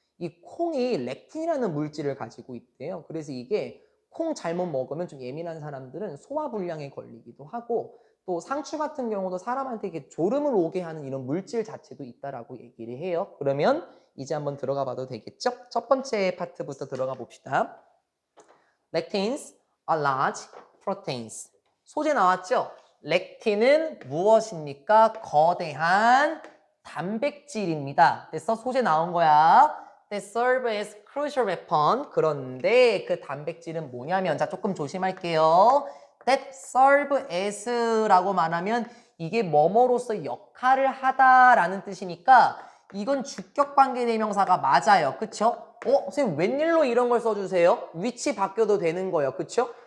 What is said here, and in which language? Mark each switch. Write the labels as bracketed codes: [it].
[ko] 이 콩이 렉틴이라는 물질을 가지고 있대요. 그래서 이게 콩 잘못 먹으면 좀 예민한 사람들은 소화불량에 걸리기도 하고, 또 상추 같은 경우도 사람한테 이렇게 졸음을 오게 하는 이런 물질 자체도 있다라고 얘기를 해요. 그러면 이제 한번 들어가 봐도 되겠죠? 첫 번째 파트부터 들어가 봅시다. [en] Lectins are large proteins. [ko] 소재 나왔죠? 렉틴은 무엇입니까? 거대한 단백질입니다. 됐어? 소재 나온 거야. [en] They serve as crucial weapon. [ko] 그런데 그 단백질은 뭐냐면, 자, 조금 조심할게요. [en] That serve as [ko] 라고 말하면 이게 뭐뭐로서 역할을 하다라는 뜻이니까 이건 주격 관계 대명사가 맞아요. 그쵸? 선생님 웬일로 이런 걸 써주세요? 위치 바뀌어도 되는 거예요. 그쵸?